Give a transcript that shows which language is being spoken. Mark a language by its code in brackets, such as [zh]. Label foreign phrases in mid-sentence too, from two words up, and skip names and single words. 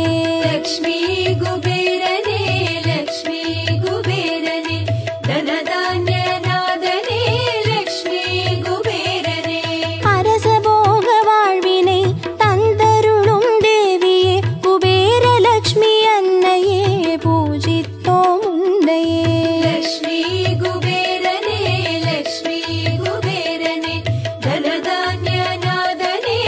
[sa] लक्ष्मी कुबेरने लक्ष्मी कुबेरने धनधान्यनादने लक्ष्मी कुबेरने [ta] அரச போக வாழ்வினை தந்தருளும் தேவியே குபேர லக்ஷ்மி அன்னையே பூஜித்தோம் உன்னையே [sa] लक्ष्मी कुबेरने लक्ष्मी कुबेरने धनधान्यनादने